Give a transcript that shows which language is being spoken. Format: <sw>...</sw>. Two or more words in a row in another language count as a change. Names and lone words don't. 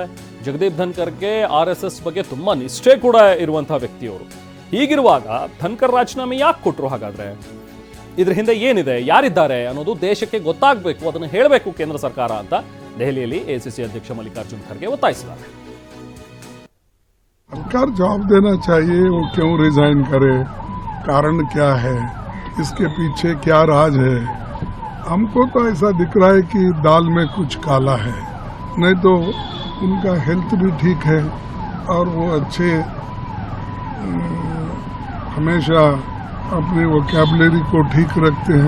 <kn>ಜಗದೀಪ್ ಧನ್ಕರ್ಗೆ RSS ಬಗ್ಗೆ ತುಂಬ ನಿಷ್ಠೆ ಕೂಡ ಇರುವಂಥ ವ್ಯಕ್ತಿಯವರು. ಹೀಗಿರುವಾಗ ಧನ್ಕರ್ ರಾಜೀನಾಮೆ ಯಾಕೆ ಕೊಟ್ಟರು ಹಾಗಾದರೆ, ಇದ್ರ ಹಿಂದೆ ಏನಿದೆ, ಯಾರಿದ್ದಾರೆ ಅನ್ನೋದು ದೇಶಕ್ಕೆ ಗೊತ್ತಾಗಬೇಕು, ಅದನ್ನು ಹೇಳಬೇಕು ಕೇಂದ್ರ ಸರ್ಕಾರ ಅಂತ ದೆಹಲಿಯಲ್ಲಿ ACC ಅಧ್ಯಕ್ಷ ಮಲ್ಲಿಕಾರ್ಜುನ್ ಖರ್ಗೆ ಒತ್ತಾಯಿಸಿದ್ದಾರೆ.</kn> <hi>सरकार जवाब देना चाहिए, वो क्यों रिजाइन करे, कारण क्या है, इसके पीछे क्या राज है. हमको तो ऐसा दिख रहा है कि दाल में कुछ काला है, नहीं तो उनका हेल्थ भी ठीक है और वो अच्छे हमेशा अपनी वोकैबुलरी को ठीक रखते हैं.</hi>